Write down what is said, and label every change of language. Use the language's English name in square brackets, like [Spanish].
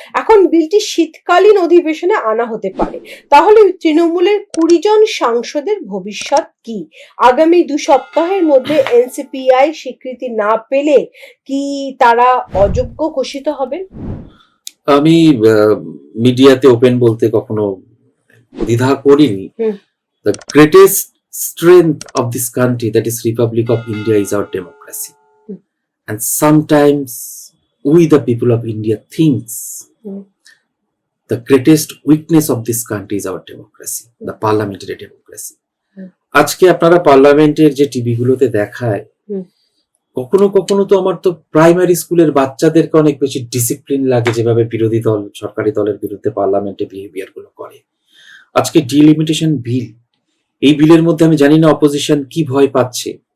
[Bangla] এখন বিলটি শীতকালীন অধিবেশনে আনা হতে পারে। তাহলে তৃণমূলের 20 জন সাংসদের ভবিষ্যৎ কি? আগামী 2 সপ্তাহের মধ্যে এনসিপিআই স্বীকৃতি না পেলে কি তারা অযোগ্য ঘোষিত হবেন? আমি মিডিয়াতে ওপেন বলতে কখনো দ্বিধা করিনি। [English] The greatest strength of this country, that is Republic of India, is our democracy. And sometimes we the people of India thinks the greatest weakness of this country is our democracy, the parliamentary democracy. [Bangla] আজকে আপনারা পার্লামেন্টের যে TV গুলোতে দেখায়, কখনো কখনো তো আমার তো প্রাইমারি স্কুলের বাচ্চাদেরকে অনেক বেশি ডিসিপ্লিন লাগে যেভাবে বিরোধী দল সরকারি দলের বিরুদ্ধে পার্লামেন্টে বিহেভিয়ার গুলো করে। আজকে ডিলিমিটেশন বিল, এই বিলের মধ্যে আমি জানি না অপোজিশন কি ভয় পাচ্ছে।